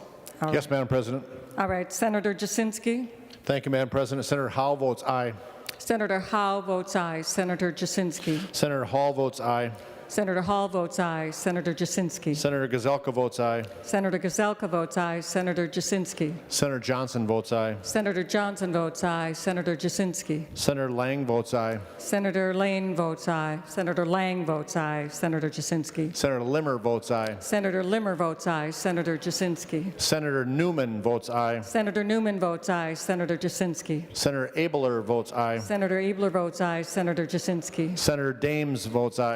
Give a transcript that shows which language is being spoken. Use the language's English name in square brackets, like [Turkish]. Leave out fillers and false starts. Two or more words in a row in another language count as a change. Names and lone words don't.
[English] Yes, Madam President. All right. Senator Jasinski. Thank you, Madam President. Senator Howell votes aye. Senator Howe votes aye. Senator Jasinski. Senator Hall votes aye. Senator Hall votes aye. Senator Jasinski. Senator Gazelka votes aye. Senator Gazelka votes aye. Senator Jasinski. Senator Johnson votes aye. Senator Johnson votes aye. Senator Jasinski. Senator Lang votes aye. Senator Lane votes aye. Senator Lang votes aye. Senator Jasinski. Senator Limmer votes aye. Senator Limmer votes aye. Senator Jasinski. Senator Newman votes aye. Senator Newman votes aye. Senator Jasinski. Senator Abler votes aye. Senator Abler votes aye. Senator Jasinski. Senator Dames votes aye.